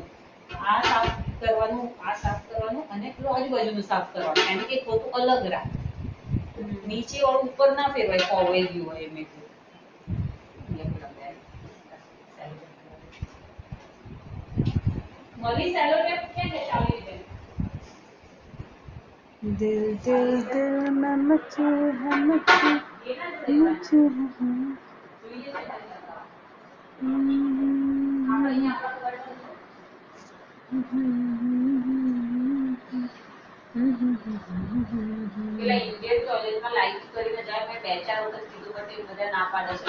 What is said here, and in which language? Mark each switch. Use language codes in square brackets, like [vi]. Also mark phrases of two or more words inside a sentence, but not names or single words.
[gu] આ સાફ કરવાનું, આ સાફ કરવાનું અને પેલું આજુબાજુનું સાફ કરવાનું. એને એક પોતું અલગ રાખ. નીચે વાળું ઉપર ના ફેરવાય કોવાઈ ગયું હોય એમ એટલું. મળી સેલો ટેપ ક્યાં છે ચાલી બેન? [hi] दिल दिल दिल में मचे है मचे मचे हैं [gu] જોઈએ છે આપણે અહીંયા આપણા પેલા ઇન્ડિયન ટોયલેટમાં લાઈટ કરીને જાય. મેં 2-4 વખત કીધું પણ એ બધા ના પાડે છે.